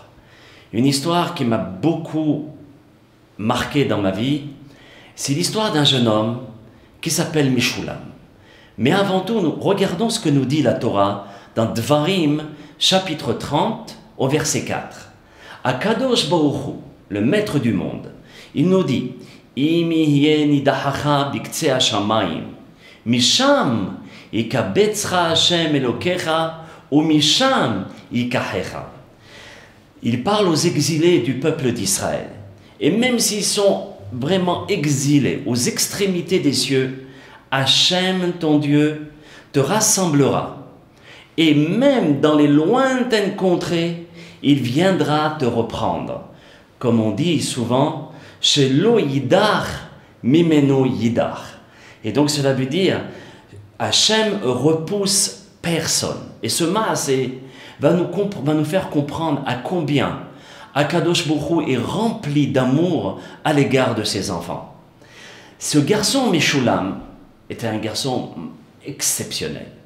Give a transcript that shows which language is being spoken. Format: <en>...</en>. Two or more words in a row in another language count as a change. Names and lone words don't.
<fr>Une histoire qui m'a beaucoup marqué dans ma vie. C'est l'histoire d'un jeune homme qui s'appelle Meshulam. Mais avant tout, nous regardons ce que nous dit la Torah dans Dvarim, chapitre 30, au verset 4.</fr> <he>הקדוש ברוך הוא,</he> <fr>le maître du monde, il nous dit</fr> <he>אם יהיה נדחך בקצה השמים, משם יקבצך השם אלהיך, ומשם יקחך.</he> <fr>Il parle aux exilés du peuple d'Israël. Et même s'ils sont vraiment exilés aux extrémités des cieux, Hachem, ton Dieu, te rassemblera. Et même dans les lointaines contrées, il viendra te reprendre. Comme on dit souvent,</fr> <he>שלא ידח ממנו נדח.</he> <fr>Et donc cela veut dire, Hachem repousse personne. Et ce maasé va nous faire comprendre à combien</fr> <he>הקדוש ברוך הוא</he> <fr>est rempli d'amour à l'égard de ses enfants. Ce garçon Meshulam était un garçon exceptionnel.</fr>